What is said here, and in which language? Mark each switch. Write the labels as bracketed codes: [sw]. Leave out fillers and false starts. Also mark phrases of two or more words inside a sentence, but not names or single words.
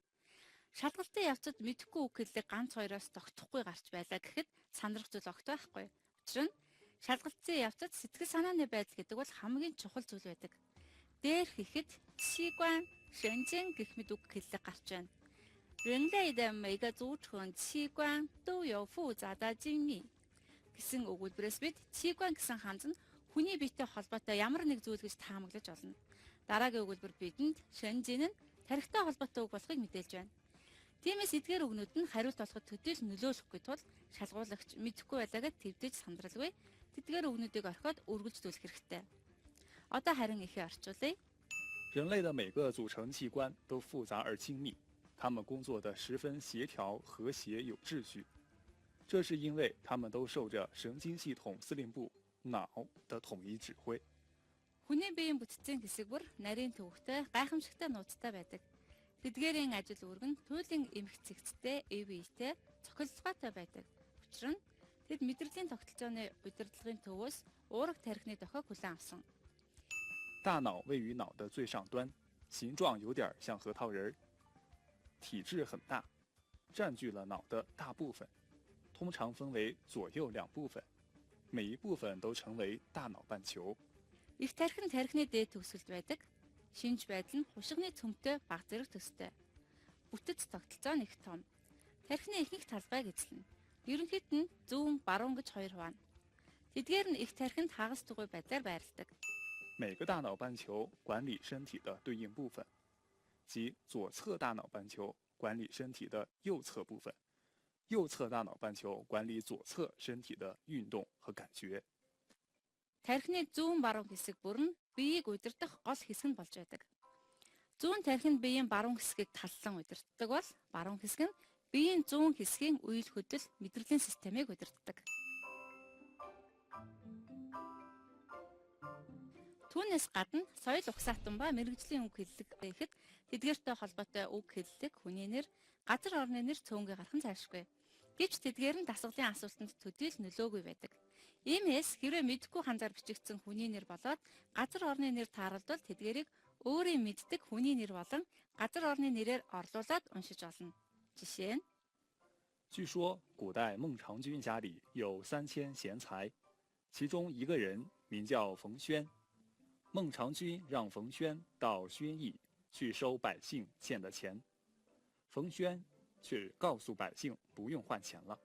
[mn] Шалгалтын явцад мэдэхгүй үг хэллэг ганц хоёроос тогтохгүй гарч байлаа гэхэд сандрах зүйл огт байхгүй. Учир нь шалгалтын явцад сэтгэл санааны байдал гэдэг бол хамгийн чухал зүйл байдаг. Дээрх эхэд чигуан, шэнжэн гэх мэт үг хэллэг гарч байна. [zh] 人类的每个组成器官都有复杂的精密 [mn] гэсэн өгүүлбэрээс бид чигуан гэсэн ханз нь хүний биетэй холбоотой ямар нэг зүйл гэж таамаглаж олно. Дараагийн өгүүлбэр бидэнд шэнжэн нь тархитай холбоотой үг болохыг мэдээлж байна. Тиймээс эдгээр үгнүүд нь хариулт олоход төдийл нөлөөлөхгүй тул шалгуулагч мэдэхгүй байлаагаад твдэж сандралгүй тэдгээр үгнүүдийг орхиод үргэлжлүүлэх хэрэгтэй. Одоо харин ихээ орчуулъя. [zh] 人类的每个组成器官都复杂而精密，他们工作的十分协调、和谐、有秩序。这是因为他们都受着神经系统司令部脑的统一指挥。 [mn] Хүний биеийн бүтцийн хэсэг бүр нарийн төвөгтэй, гайхамшигтай нууцтай байдаг. Тэдгээрийн ажил үүрэг нь туйлын эмх цэгцтэй, эвийтэй, цохилтгойтой байдаг. Учир нь тэд мэдрэлийн тогтолцооны удирдлагын төвөөс уурах тархины дохиог хүлээн авсан. [zh] 大脑位于脑的最上端，形状有点像核桃仁儿，体质很大，占据了脑的大部分，通常分为左右两部分，每一部分都成为大脑半球。 [mn] Их тархин тархины дээд төгсгөлд байдаг. Шинж байдал нь хушигны цөмтэй баг зэрэг төстэй. Бүтэц тогтолцоо нэг том. Тархины ихэнх талбайг эзэлнэ. Ерөнхийд нь зүүн, баруун гэж хоёр хуваана. Тэдгээр нь их тархинд хагас тугуй байдлаар байрладаг. [zh] 每个大脑半球管理身体的对应部分，即左侧大脑半球管理身体的右侧部分，右侧大脑半球管理左侧身体的运动和感觉。 [mn] Тархины зүүн баруун хэсэг бүр нь биеийг удирдах гол хэсэг нь болж байдаг. Зүүн тархинд биеийн баруун хэсгийг таллан удирддаг бол баруун хэсэг нь биеийн зүүн хэсгийн үйл хөдлөл мэдрэлийн системийг удирддаг. Түүнээс гадна соёл угсаатан ба мэрэгжлийн үг хэллэг гэхэд тэдгээртэй холбоотой үг хэллэг, хүний нэр, газар орны нэр цөөнгүй гарах нь зайлшгүй. Гэвч тэдгээр нь дасгалын асуултанд төдийл нөлөөгүй байдаг. Иймээс хэрэв мэдэхгүй ханзаар бичигдсэн хүний нэр болоод газар орны нэр тааралдвал тэдгээрийг өөрийн мэддэг хүний нэр болон газар орны нэрээр орлуулад уншиж олно. Жишээ нь [zh] 据说古代孟尝君家里有3000贤才，其中一个人名叫冯轩。孟尝君让冯轩到宣邑去收百姓欠的钱，冯轩却告诉百姓不用换钱了。